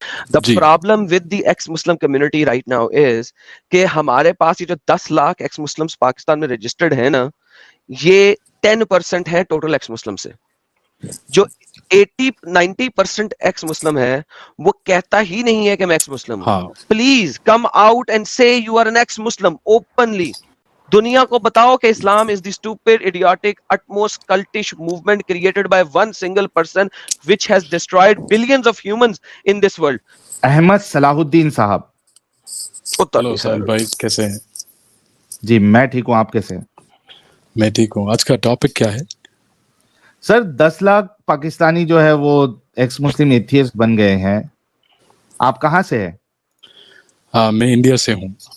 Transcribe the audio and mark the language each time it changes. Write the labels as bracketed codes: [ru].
[en] The problem with the ex-Muslim community right now is [ur] کہ ہمارے پاس یہ جو 10 لاکھ ایکس مسلمس پاکستان میں رجسٹرڈ ہیں نا, یہ 10% ہے ٹوٹل ایکس مسلم سے. جو 80-90% ایکس مسلم ہے وہ کہتا ہی نہیں ہے کہ میں ایکس مسلم ہوں. [en] Please come out and say you are an ex Muslim openly. [ur] دنیا کو بتاؤ کہ [en] Islam is the stupid idiotic utmost cultish movement created by one single person which has destroyed billions of humans in this world. [ur] Ahmad صلاح الدین صاحب. ہلو سہیل بھائی, کیسے ہیں؟ جی میں ٹھیک ہوں, آپ کیسے ہیں؟ میں ٹھیک ہوں. آج کا ٹاپک کیا ہے سر؟ 10 لاکھ پاکستانی جو ہے وہ ایکس مسلم ایتھیسٹ بن گئے ہیں. آپ کہاں سے ہے؟ ہاں میں انڈیا سے ہوں.